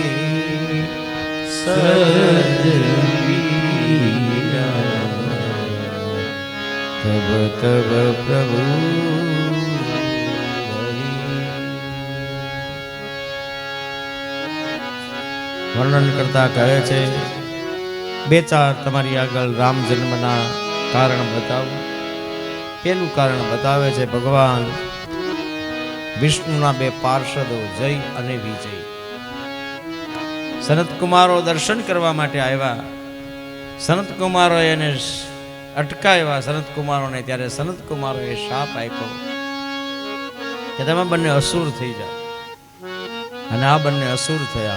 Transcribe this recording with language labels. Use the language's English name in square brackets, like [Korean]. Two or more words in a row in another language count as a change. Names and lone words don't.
[Gujarati] સદવીરા તબ તબ પ્રભુ વર્ણન કરતા કહે છે બે ચાર તમારી આગળ રામ જન્મના કારણ બતાવું। पेલું કારણ બતાવે છે ભગવાન વિષ્ણુના બે પાર્ષદો જય અને વિજય સનત કુમારો દર્શન કરવા માટે આવ્યા। સનત કુમારો એને અટકાવ્યા સનત કુમારોને, ત્યારે સનત કુમારોએ શાપ આપ્યો કે તમે બંને અસુર થઈ જાઓ, અને આ બંને અસુર થયા।